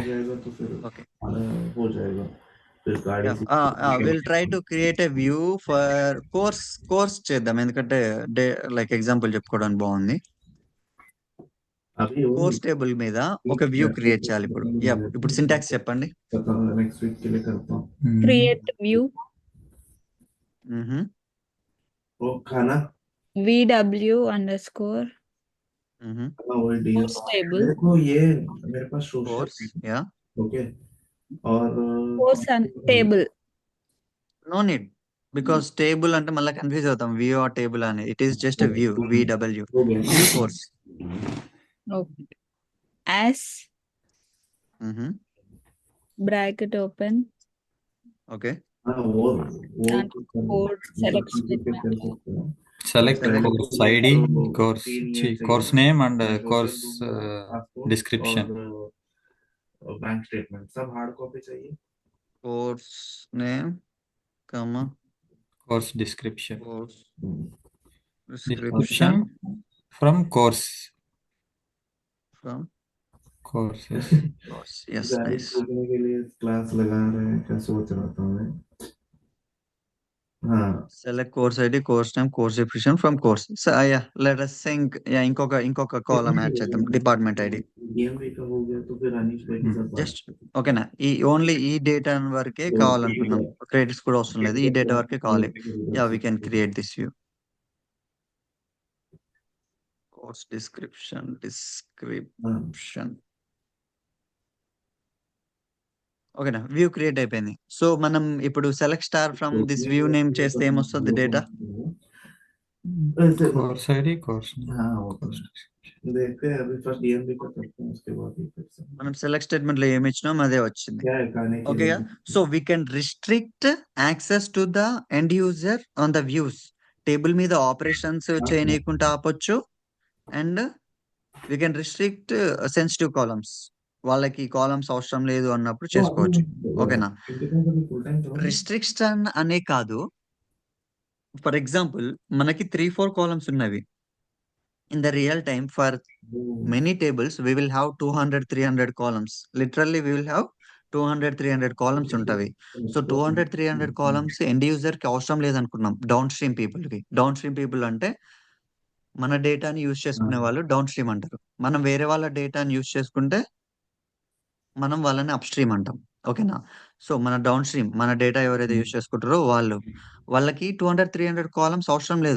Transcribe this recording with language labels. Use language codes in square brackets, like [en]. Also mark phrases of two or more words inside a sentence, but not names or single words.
[en] okay, will try to create a view for course [te] చేద్దాం, ఎందుకంటే [en] like example [te] చెప్పుకోవడానికి బాగుంది. [en] course table [te] మీద ఒక వ్యూ క్రియేట్ చేయాలి. ఇప్పుడు సింటాక్స్ చెప్పండి. [en] Create view VW underscore course table course yeah course and table. no need, because table [te] అంటే మళ్ళీ కన్ఫ్యూజ్ అవుతాం. [en] view or table [te] అని, [en] it is just a view, VW view course. Okay. As bracket open ఓకే, and code select statement. select course ID, course name and course description. [hi] बैंक स्टेटमेंट सब हार्ड कॉपी चाहिए. [en] course name comma Course description. కోర్స్ Description from course. ఫ్రమ్ Courses. course. yes, [hi] गाड़ी [en] నైస్. [hi] सीखने के लिए क्लास लगा रहे हैं, क्या सोच रहा था मैं. हाँ, [en] select course ID, course name, course description from course. so let us think [te] ఇంకొక కాలమ్ యాడ్ చేద్దాం, [en] department ID. [hi] DMV का हो गया तो फिर अनिश भाई के साथ बात [te] జస్ట్ ఓకేనా, ఓన్లీ ఈ డేటా వరకే కావాలనుకున్నాం, క్రెడిట్స్ కూడా అవసరం లేదు, ఈ డేటా వరకే కావాలి. [en] yeah we can create this view. course description [te] ఓకేనా, వ్యూ క్రియేట్ అయిపోయింది. సో మనం ఇప్పుడు [en] select star from this view name [te] చేస్తే ఏమొస్తుంది డేటా? [en] Course ID, course name. [hi] हाँ, वो तो देखते हैं अभी फर्स्ट DMV का करते हैं, उसके बाद ही फिर से. మనం [en] select statement [hi] లో ఏమి ఇచ్చినాం అదే వచ్చింది. क्या है खाने के ఓకే, लिए? [en] so we can restrict access to the end user on the views. [te] టేబుల్ మీద ఆపరేషన్స్ చేయనీయకుండా ఆపొచ్చు, [en] and we can restrict sensitive columns. [te] వాళ్ళకి కాలమ్స్ అవసరం లేదు అన్నప్పుడు చేసుకోవచ్చు. ఓకేనా? రిస్ట్రిక్షన్ అనే కాదు, [en] for example [te] మనకి 3-4 కాలమ్స్ ఉన్నవి. [en] in the real time for many tables we will have 200-300 columns. Literally we will have 200-300 columns ఉంటవి. [te] సో 200-300 కాలమ్స్ [en] end user [te] కి అవసరం లేదనుకున్నాం, [en] downstream people [te] కి. [en] downstream people [te] అంటే మన డేటాని యూజ్ చేసుకునే వాళ్ళు [en] downstream [te] అంటారు. మనం వేరే వాళ్ళ డేటాని యూజ్ చేసుకుంటే మనం వాళ్ళని [en] upstream [te] అంటాం. ఓకేనా. సో మన [en] downstream [te] మన డేటా ఎవరైతే యూస్ చేసుకుంటారో వాళ్ళకి 200-300 కాలమ్స్ అవసరం లేదు.